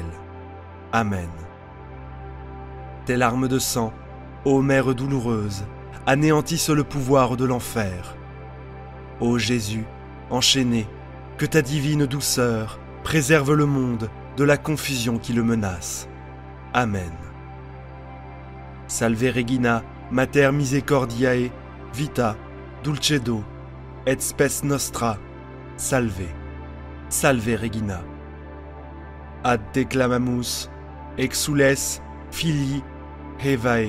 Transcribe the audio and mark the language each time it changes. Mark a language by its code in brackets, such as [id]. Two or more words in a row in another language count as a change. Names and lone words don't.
[fr] Amen. Tes larmes de sang, ô Mère douloureuse, anéantissent le pouvoir de l'enfer. Ô Jésus, enchaîné, que ta divine douceur préserve le monde de la confusion qui le menace. Amen. [la] Salve Regina, Mater misericordiae, vita, dulcedo, et spes nostra, salve. Salve Regina. Ad te clamamus, exules, filii, Hevae.